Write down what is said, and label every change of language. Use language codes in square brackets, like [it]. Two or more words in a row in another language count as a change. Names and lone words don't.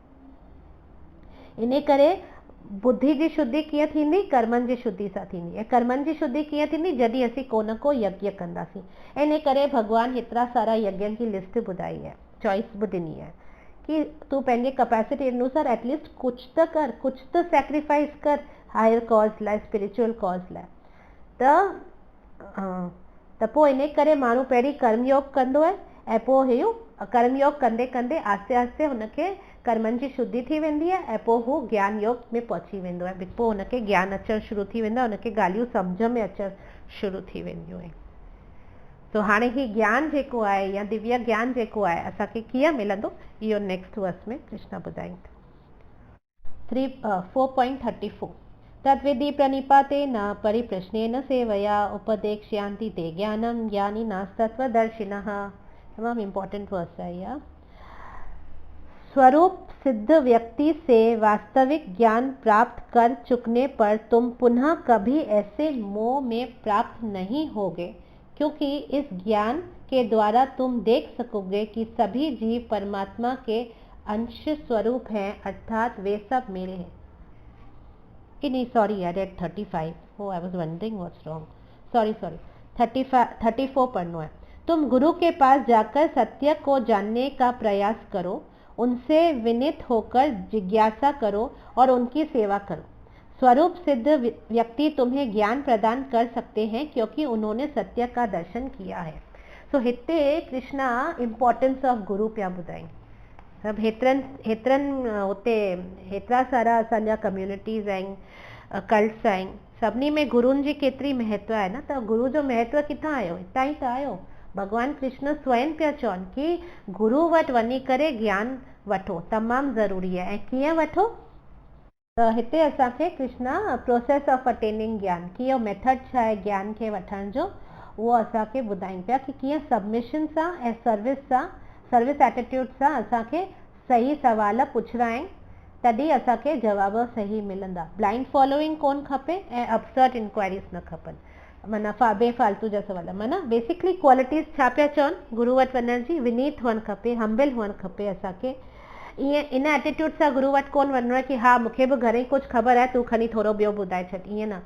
[sd] इन करे बुद्धि जी शुद्धि कीअं थींदी, कर्मनि जी शुद्धि सां थींदी। ऐं कर्मनि जी शुद्धि कीअं थींदी, जॾहिं असीं को न को यज्ञ कंदासीं। ऐं इन करे भॻवानु हेतिरा सारा यज्ञनि जी लिस्ट ॿुधाई आहे, चॉइस बि ॾिनी आहे कि तूं पंहिंजे कैपेसिटी अनुसार एटलीस्ट कुझु त कर, कुझु त सेक्रीफाइस कर [en] higher cause [sd] लाइ, [en] spiritual cause [sd] लाइ। त पोइ इन करे माण्हू पहिरीं कर्मयोग कंदो आहे, ऐं पोइ इहो कर्मयोग कंदे कंदे आस्ते आस्ते हुनखे कर्मनि जी शुद्धि थी वेंदी आहे, ऐं पोइ हू ज्ञान योग में पहुची वेंदो आहे। पोइ हुनखे ज्ञान अचणु शुरू थी वेंदो आहे, हुनखे ॻाल्हियूं सम्झ में अचणु शुरू थी वेंदियूं आहिनि। तो हाणे ही ज्ञान जेको आहे या दिव्य ज्ञान जेको आहे असांखे कीअं मिलंदो, इहो [en] next verse [sd] में कृष्ण ॿुधाईंदा। [sa] 4.34 तद्विधि प्रणिपाते न परिप्रश्नेन सेवया उपदेक्ष्यांति ते ज्ञानम ज्ञानी नास्तत्वदर्शिनः। [hi] तमाम [en] important verse [hi] है यह। स्वरूप सिद्ध व्यक्ति से वास्तविक ज्ञान प्राप्त कर चुकने पर तुम पुनः कभी ऐसे मोह में प्राप्त नहीं होगे क्योंकि इस ज्ञान के द्वारा तुम देख सकोगे कि सभी जीव परमात्मा के अंश स्वरूप हैं, अर्थात वे सब मेरे हैं। [en] नहीं, sorry, I read 35. Oh, I was wondering what's wrong. [hi] सॉरी 34 पढ़ना है। तुम गुरु के पास जाकर सत्य को जानने का प्रयास करो, उनसे विनीत होकर जिज्ञासा करो और उनकी सेवा करो। स्वरूप सिद्ध व्यक्ति तुम्हें ज्ञान प्रदान कर सकते हैं क्योंकि उन्होंने सत्य का दर्शन किया है। [sd] सो हिते कृष्णा [en] importance of guru [sd] पिया ॿुधाईं। सभु हेतिरनि हुते हेतिरा सारा असांजा कम्युनिटीज़ आहिनि, कल्ट्स आहिनि, सभिनी में गुरुनि जी केतिरी महत्व आहे न। त गुरु जो महत्व किथां आयो? हितां ई त आयो। भगवान कृष्ण स्वयं पिया चवनि कि गुरु वटि वञी करे ज्ञान वठो, तमामु ज़रूरी आहे। ऐं कीअं वठो? त हिते असांखे कृष्णा [en] process of attaining [sd] ज्ञान, कि इहो मेथड छा आहे ज्ञान खे वठण जो, उहो असांखे ॿुधाइनि पिया कि कीअं सबमिशन सां ऐं [en] service attitude [sd] सां असांखे सही सवाल पुछणा आहिनि, तॾहिं असांखे जवाब सही मिलंदा। [en] blind following [sd] कोन खपे ऐं [en] absurd inquiries [sd] न खपनि, माना बेफालतू जा सवाल। माना [en] basically qualities [sd] छा पिया चवनि गुरु वटि वञण जी? विनीत हुअणु खपे, हम्बिल हुअणु खपे असांखे। ईअं इन एटीट्यूड सां गुरु वटि कोन वञिणो आहे कि हा मूंखे बि घणे कुझु ख़बर आहे, तूं खणी थोरो ॿियो ॿुधाए छॾ, ईअं न।